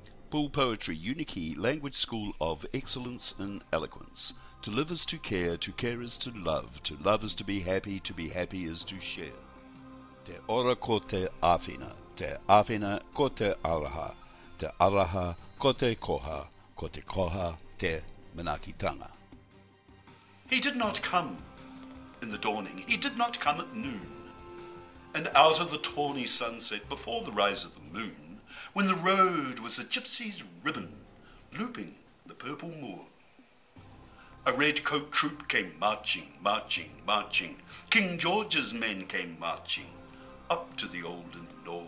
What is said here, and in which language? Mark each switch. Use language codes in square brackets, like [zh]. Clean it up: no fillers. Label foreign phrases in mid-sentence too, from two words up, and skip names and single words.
[en] Bull Poetry Uniki Language School of Excellence in Eloquence. To live is to care is to love is to be happy is to share. [mi] Te ora ko te awhina ko te araha ko te koha te manakitanga. [en] He did not come in the dawning, he did not come at noon, and out of the tawny sunset before the rise of the moon, when the road was a gypsy's ribbon, looping the purple moor. A red-coat troop came marching. King George's men came marching up to the olden door.